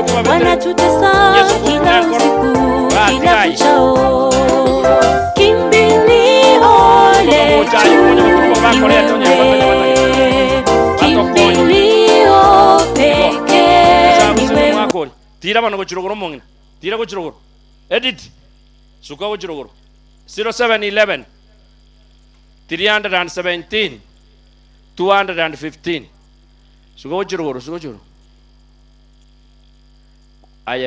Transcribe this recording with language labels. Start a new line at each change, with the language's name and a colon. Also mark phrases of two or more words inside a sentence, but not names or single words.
Swahili: Wanatutesa kila usiku, kila kuchao. Kimbilio letu ni wewe. Kimbilio pekee ni wewe.
Gusii: Tira bano gochirogoro mongina. Tira gochirogoro. Edit. Suka gochirogoro. 0711 317 215. Suka gochirogoro. Aye.